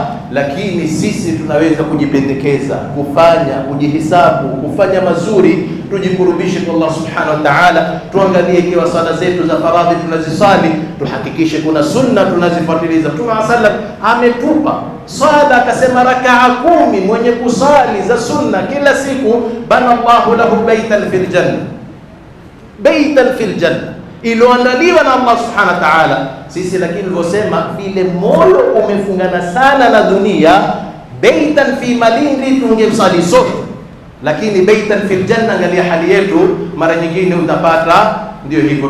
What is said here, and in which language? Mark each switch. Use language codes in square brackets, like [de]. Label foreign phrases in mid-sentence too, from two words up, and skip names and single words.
[sw] Lakini sisi tunaweza kujipendekeza, kufanya, kujihisabu, kufanya mazuri, tujikurubishe kwa [ar] الله سبحانه وتعالى. [sw] Tuangalie ikiwa sala zetu za faradhi tunazisali, tuhakikishe kuna sunna tunazifuatiliza. Mtume sallam ametupa sala, akasema rakaa 10 mwenye kusali za sunna kila siku, [ar] بنى الله له بيتا في الجنة، بيتا في الجنة, [sw] iliyoandaliwa na [ar] الله سبحانه وتعالى. [sw] Sisi lakini nilivyosema vile moyo umefungana sana na dunia, [ar] بيتا في [sw] Malindi tungemsali sote, lakini [ar] بيتا في الجنة, [sw] angalia hali yetu mara nyingine utapata ndio hivyo.